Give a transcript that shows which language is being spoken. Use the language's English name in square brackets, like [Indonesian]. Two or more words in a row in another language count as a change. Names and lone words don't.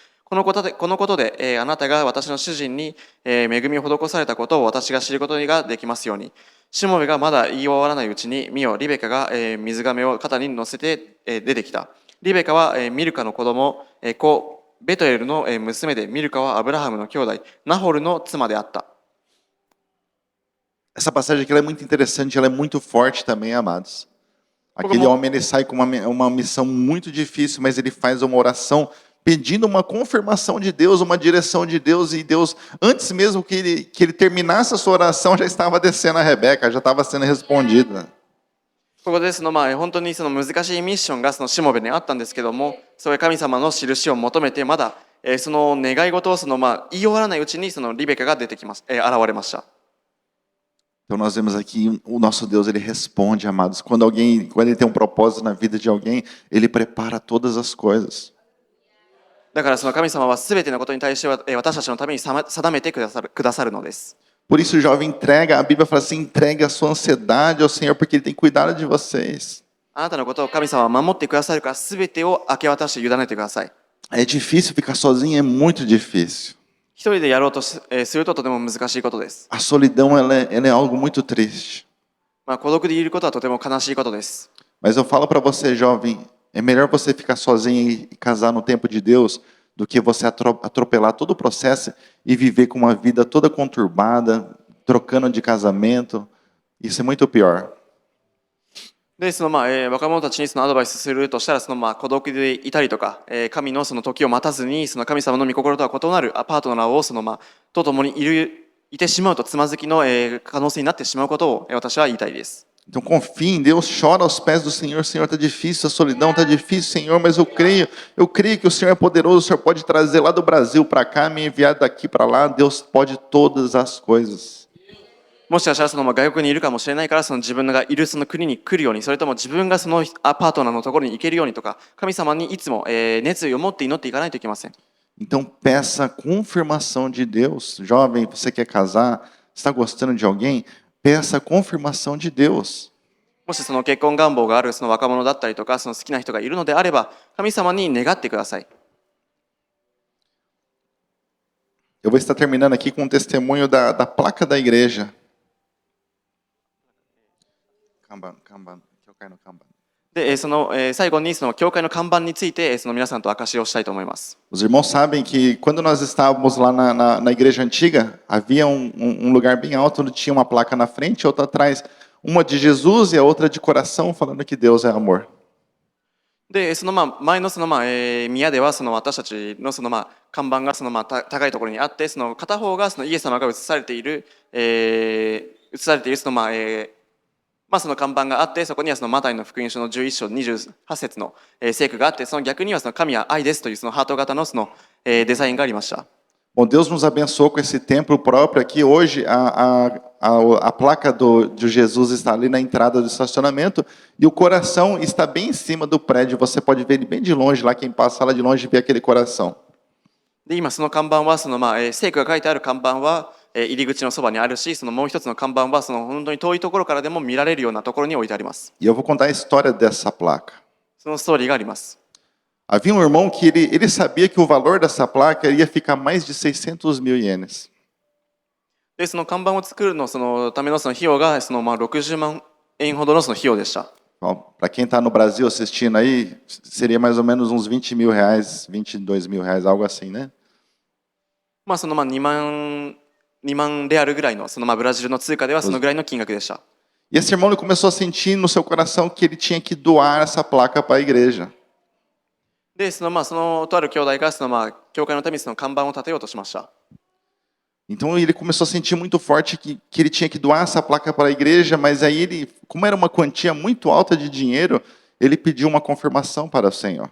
[Japanese] このことで、あなたが私の主人に、恵みを施されたことを私が知ることができますように。しもべがまだ言い終わらないうちに、見よ、リベカが、水がめを肩に乗せて、出てきた。リベカは、ミルカの子供、子、ベトエルの、娘で、ミルカはアブラハムの兄弟、ナホルの妻であった。 [Portuguese] Essa passagem aqui ela é muito interessante, ela é muito forte também, amados. Aquele homem ele sai com uma missão muito difícil, mas ele faz uma oração pedindo uma confirmação de Deus, uma direção de Deus, e Deus, antes mesmo que ele terminasse a sua oração, já estava descendo a Rebeca, já estava sendo respondida. [Japanese] ここで本当にその難しいミッションがそのしもべにあったんですけども、そういう神様の印を求めてまだ、その願い事を言い終わらないうちにそのリベカが出てきます、現れました。 [Portuguese] Então nós vemos aqui o nosso Deus, ele responde, amados. Quando ele tem um propósito na vida de alguém, ele prepara todas as coisas. [Japanese] だからその神様はすべてのことに対して私たちのために定めてくださるのです。 [Portuguese] Por isso o jovem entrega, a Bíblia fala assim, entregue a sua ansiedade ao Senhor, porque Ele tem cuidado de vocês. [Japanese] あなたのことを神様は守ってくださるから、すべてを明け渡して委ねてください。 [Portuguese] É difícil ficar sozinho, é muito difícil. [Japanese] 一人でやろうとするととても難しいことです。 [Portuguese] A solidão ela é algo muito triste. [Japanese] 孤独でいることはとても悲しいことです。 [Portuguese] Mas eu falo para você, jovem, é melhor você ficar sozinho e casar no tempo de Deus do que você atropelar todo o processo e viver com uma vida toda conturbada, trocando de casamento. Isso é muito pior. [Japanese] で、若者たちにそのアドバイスするとしたら、孤独でいたりとか、神のその時を待たずに、その神様の御心とは異なるパートナーをと共にいてしまうと、つまずきの、可能性になってしまうことを、私は言いたいです。 [Portuguese] Então confie em Deus, chora aos pés do Senhor. Senhor, está difícil, a solidão está difícil, Senhor, mas eu creio que o Senhor é poderoso, o Senhor pode trazer lá do Brasil para cá, me enviar daqui para lá, Deus pode todas as coisas. [Japanese] もしかしたら外国にいるかもしれないから、自分がいるその国に来るように、それとも自分がそのパートナーのところに行けるようにとか、神様にいつも、熱意を持って祈っていかないといけません。 [Portuguese] Então peça confirmação de Deus. Jovem, você quer casar, está gostando de alguém? Peça a confirmação de Deus. [Japanese] もしその結婚願望があるその若者だったりとか、その好きな人がいるのであれば、神様に願ってください。 [Portuguese] Eu vou estar terminando aqui com um testemunho da placa da igreja. Kanban, que eu caio no Kanban. [Japanese] で、最後にその教会の看板について皆さんと証しをしたいと思います。 [Portuguese] Os irmãos sabem que quando nós estávamos lá na igreja antiga, havia um lugar bem alto onde tinha uma placa na frente e outra atrás, uma de Jesus e a outra de coração, falando que Deus é amor. [Japanese] で、前の宮では私たちの看板が高いところにあって、片方がイエス様が映されているその看板があって、そこにはマタイの福音書の11章28節の聖句があって、その逆には神は愛ですというハート型のデザインがありました。 [Portuguese] Bom, Deus nos abençoou com esse templo próprio aqui. Hoje a placa de Jesus está ali na entrada do estacionamento e o coração está bem em cima do prédio. Você pode ver ele bem de longe, lá quem passa lá de longe vê aquele coração. [Japanese] で、今その看板は聖句が書いてある看板は入り口のそばにあるし、もう一つの看板は本当に遠いところからでも見られるようなところに置いてあります。 [Portuguese] E eu vou contar a história dessa placa. [Japanese] そのストーリーがあります。 [Portuguese] Havia um irmão que ele sabia que o valor dessa placa ia ficar mais de 600 mil ienes. [Japanese] で、その看板を作るための費用が60万円ほどの費用でした。 [Portuguese] Para quem está no Brasil assistindo aí, seria mais ou menos uns 20 mil reais, 22 mil reais, algo assim, né? [Japanese] 2 万レアルぐらいのブラジルの通貨ではそのぐらいの金額でした。 [Portuguese] E esse irmão ele começou a sentir no seu coração que ele tinha que doar essa placa para a igreja. [Japanese] で、とある兄弟が教会のために看板を立てようとしました。 [Portuguese] Então ele começou a sentir muito forte que ele tinha que doar essa placa para a igreja, mas aí ele, como era uma quantia muito alta de dinheiro, ele pediu uma confirmação para o Senhor.